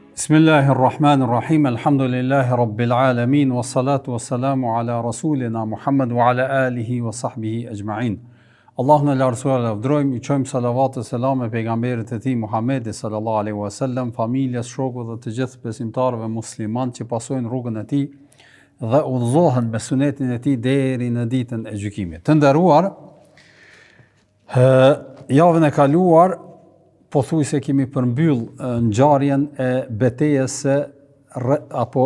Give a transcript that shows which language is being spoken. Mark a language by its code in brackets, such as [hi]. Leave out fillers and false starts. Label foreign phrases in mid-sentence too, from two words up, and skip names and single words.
[ar] بسم الله الرحمن الرحيم، الحمد لله رب العالمين، والصلاة والسلام على رسولنا محمد وعلى آله وصحبه أجمعين. [sq] Allahun e lartësuar lavdrojmë, i qojmë salavat e selam e pejgamberit e tij Muhammedi [ar] صلى الله عليه وسلم, [sq] familjes, shokëve dhe të gjithë besimtarëve musliman që pasojnë rrugën e tij dhe udhëzohen me sunetin e tij deri në ditën e gjykimit. Të nderuar, javën e kaluar pothuajse kemi përmbyll ngjarjen e betejës së apo